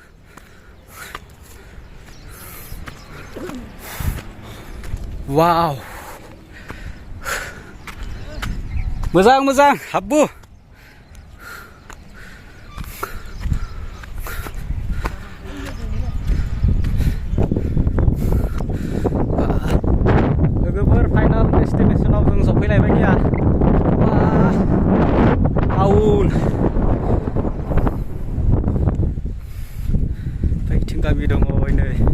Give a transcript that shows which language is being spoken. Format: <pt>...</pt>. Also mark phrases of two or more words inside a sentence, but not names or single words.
<brx>वाव मोजां हाब्बु</brx> <en>final destination of</en> <brx>जों सफैलायबाय गैया आउल बैथिं गामि दङ नै</brx>